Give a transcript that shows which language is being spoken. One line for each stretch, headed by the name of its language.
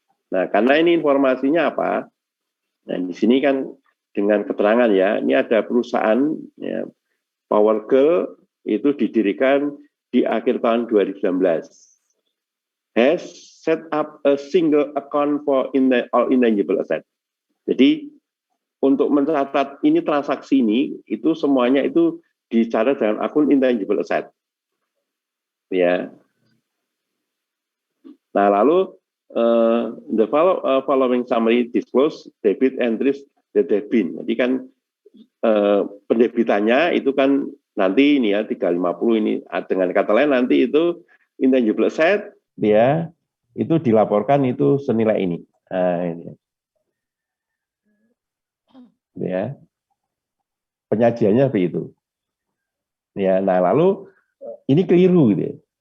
Indonesian: Nah, karena ini informasinya apa? Nah, di sini kan dengan keterangan ya, ini ada perusahaan ya, Power Girl itu didirikan di akhir tahun 2019.
English: Has set up a single account for all intangible asset.
Indonesian: Jadi untuk mencatat ini transaksi ini itu semuanya itu dicatat dengan akun intangible asset. Ya.
English: Nah, lalu the following summary disclose debit entries that have been.
Indonesian: Jadi kan pendebitannya itu kan nanti ini ya 350 ini dengan kata lain nanti itu intangible asset dia itu dilaporkan itu senilai ini. Nah, ini. Ya. Penyajiannya seperti itu. Ya, nah lalu ini keliru gitu ya.